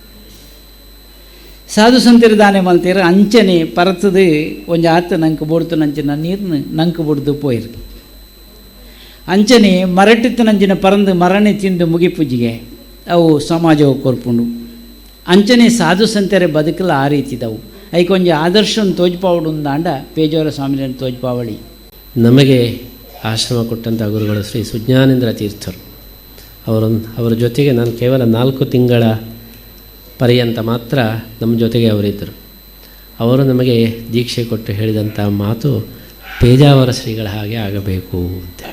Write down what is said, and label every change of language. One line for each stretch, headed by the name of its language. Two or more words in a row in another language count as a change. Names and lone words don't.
Tulu: ಸಾಧು ಸಂತಿರ ದಾನೆ ಮಲ್ತೀರ ಅಂಚನೆ ಪರತದು ಒಂಜ ಆತ ನಂಗೆ ಬೋಡ್ತನಂಚಿನ ನೀರ್ನು ನಂಗೆ ಬೊಡ್ದು ಪೋಯಿರು. ಅಂಚನೆ ಮರಟಿತ್ತನಂಚಿನ ಪರಂದು ಮರಣೆ ತಿಂದು ಮುಗಿಪುಜಿಗೆ ಅವು ಸಮಾಜವು ಕೊರ್ಪುಂಡು. ಅಂಚನೆ ಸಾಧು ಸಂತೆರೆ ಬದುಕಲ್ಲ ಆ ರೀತಿದವು. ಐಕೊಂಜ ಆದರ್ಶವನ್ನು ತೋಜ್ಪಾವಡು ಅಂದಾಂಡ ಪೇಜಾವರ ಸ್ವಾಮಿಯನ್ನು ತೋಜ್ಪಾವಳಿ.
Kannada: ನಮಗೆ ಆಶ್ರಮ ಕೊಟ್ಟಂಥ ಗುರುಗಳು ಶ್ರೀ ಸುಜ್ಞಾನೇಂದ್ರ ತೀರ್ಥರು. ಅವರ ಜೊತೆಗೆ ನಾನು ಕೇವಲ 4 ತಿಂಗಳ ಪರ್ಯಂತ ಮಾತ್ರ ನಮ್ಮ ಜೊತೆಗೆ ಅವರಿದ್ದರು. ಅವರು ನಮಗೆ ದೀಕ್ಷೆ ಕೊಟ್ಟು ಹೇಳಿದಂಥ ಮಾತು ಪೇಜಾವರ ಶ್ರೀಗಳ ಹಾಗೆ ಆಗಬೇಕು ಅಂತೇಳಿ.